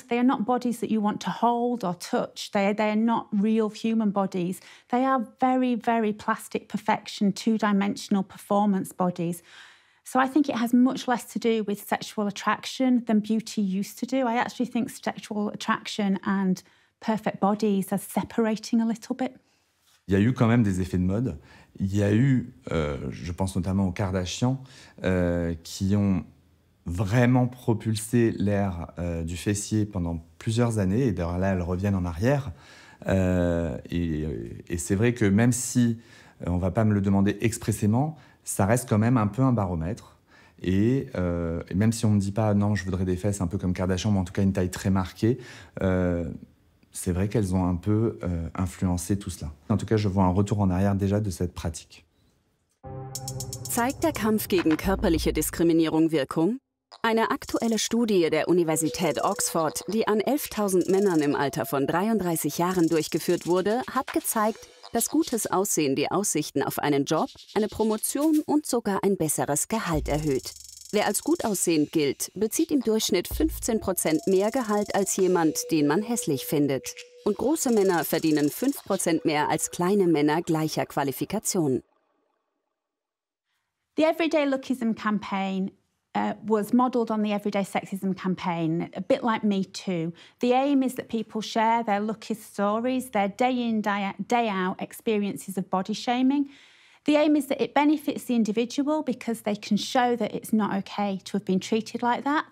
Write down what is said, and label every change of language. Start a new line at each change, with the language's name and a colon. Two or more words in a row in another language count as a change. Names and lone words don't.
English: They are not bodies that you want to hold or touch. They are not real human bodies. They are very, very plastic perfection, two-dimensional performance bodies. So I think it has much less to do with sexual attraction than beauty used to do. I actually think sexual attraction and perfect bodies are separating a little bit.
French: Il y a eu quand même des effets de mode. Il y a eu, je pense notamment aux Kardashians, qui ont vraiment propulsé l'ère du fessier pendant plusieurs années. Et d'ailleurs là, elles reviennent en arrière. Et c'est vrai que même si on ne va pas me le demander expressément, ça reste quand même un peu un baromètre. Et même si on ne me dit pas « non, je voudrais des fesses un peu comme Kardashian », mais en tout cas une taille très marquée, c'est vrai qu'elles ont un peu influencé tout cela. En tout cas, je vois un retour en arrière déjà de cette pratique.
German: Zeigt der Kampf gegen körperliche Diskriminierung Wirkung? Eine aktuelle Studie der Universität Oxford, die an 11.000 Männern im Alter von 33 Jahren durchgeführt wurde, hat gezeigt, dass gutes Aussehen die Aussichten auf einen Job, eine Promotion und sogar ein besseres Gehalt erhöht. Wer als gut aussehend gilt, bezieht im Durchschnitt 15% mehr Gehalt als jemand, den man hässlich findet. Und große Männer verdienen 5% mehr als kleine Männer gleicher Qualifikation.
English: The Everyday Lookism campaign was modelled on the Everyday Sexism campaign, a bit like Me Too. The aim is that people share their lookist stories, their day in, day out experiences of body shaming. The aim is that it benefits the individual because they can show that it's not okay to have been treated like that.